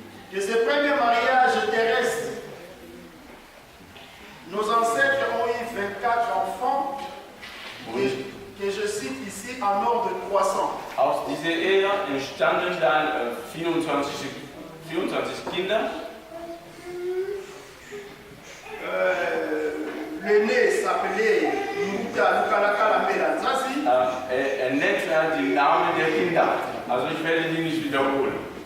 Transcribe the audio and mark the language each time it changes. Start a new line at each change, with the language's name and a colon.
French: De ce premier mariage terrestre, nos ancêtres ont eu 24 enfants, que je cite ici en ordre croissant.
German: Aus dieser Ehe entstanden dann 24 Kinder.
French: L'aîné s'appelait Muta Lukalakala Melanzazi.
German: Nennt die Namen der Kinder. Also ich werde die nicht wiederholen.